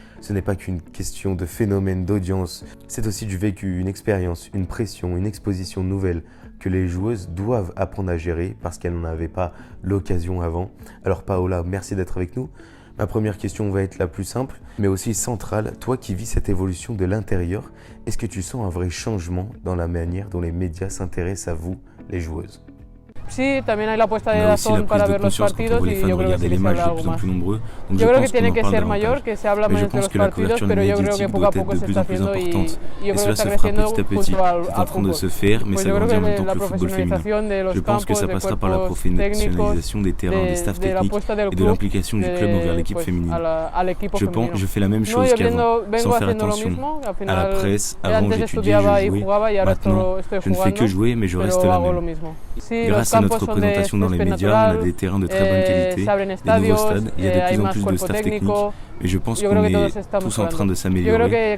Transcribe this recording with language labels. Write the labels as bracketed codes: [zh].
[fr] Ce n'est pas qu'une question de phénomène d'audience, c'est aussi du vécu, une expérience, une pression, une exposition nouvelle que les joueuses doivent apprendre à gérer parce qu'elles n'en avaient pas l'occasion avant. Alors Paola, merci d'être avec nous. Ma première question va être la plus simple, mais aussi centrale. Toi qui vis cette évolution de l'intérieur, est-ce que tu sens un vrai changement dans la manière dont les médias s'intéressent à vous, les joueuses ? [es] Sí, también hay la apuesta de DAZN para ver los partidos y yo creo que sí que se habla algo más. Yo creo que tiene que ser mayor, que se habla más de los partidos, pero yo creo que poco a poco se está haciendo y yo creo que está creciendo junto al fútbol. Pues yo creo que la profesionalización de los campos, de cuerpos técnicos, de la apuesta del club, al equipo femenino. [fr] Je fais la même chose qu'avant, sans faire attention à la presse. Avant j'étudiais, je jouais, maintenant je ne fais que jouer mais je reste la même. Grâce à notre représentation dans les médias, on a des terrains de très bonne qualité, des nouveaux stades, il y a de plus en plus de staff technique, et je pense qu'on est tous en train de s'améliorer.